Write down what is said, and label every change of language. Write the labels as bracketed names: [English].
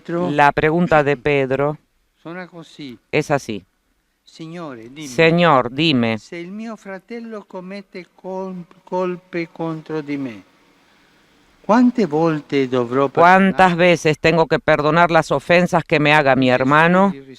[Spanish] La pregunta de Pedro es así. Señor, dime, [Italian] se il mio fratello commette colpe contro di me, [Spanish] ¿cuántas veces tengo que perdonar las ofensas que me haga mi hermano?